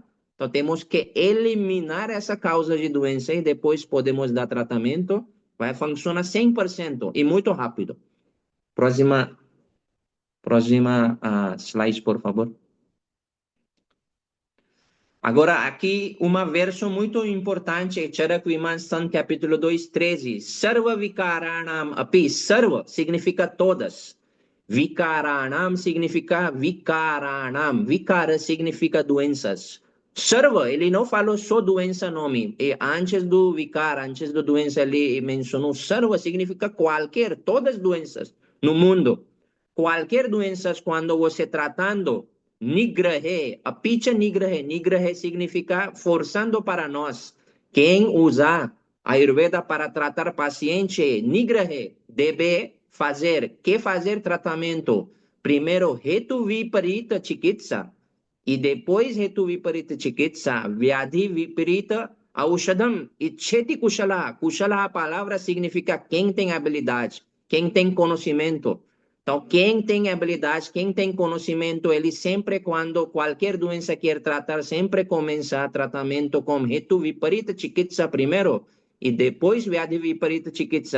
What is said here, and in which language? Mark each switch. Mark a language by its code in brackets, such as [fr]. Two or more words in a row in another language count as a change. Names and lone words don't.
[pt] Então, temos que eliminar essa causa de doença e depois podemos dar tratamento. Vai funcionar 100% e muito rápido. Próxima slide, por favor. Agora, aqui, uma versão muito importante, Charakvimanstan, capítulo 2, 13. [sa] Sarva vikaranam api. [pt] Sarva significa todas. Vikaranam significa vikaranam. Vikara significa doenças. Sarva, ele não falou só doença nome. E antes do vikara, antes da doença, ele mencionou sarva significa qualquer, todas as doenças no mundo. Qualquer doença, quando você tratando, [sa] nigrahe, apicha nigrahe. [pt] Nigrahe significa forçando para nós. Quem usar a Ayurveda para tratar paciente, nigrahe, deve fazer tratamento? [sa] Primeiro, Hetu Viparita Chikitsa [pt] e depois [sa] Hetu Viparita Chikitsa, Vyadhi Viparita Aushadam, Icheti Kushala. [pt] Kushala, a palavra significa quem tem habilidade, quem tem conhecimento. Então, quem tem habilidade, quem tem conhecimento, ele sempre, quando qualquer doença quer tratar, sempre começa tratamento com [sa] Hetu Viparita Chikitsa [pt] primeiro, e depois [sa] Vyadhi Viparita Chikitsa.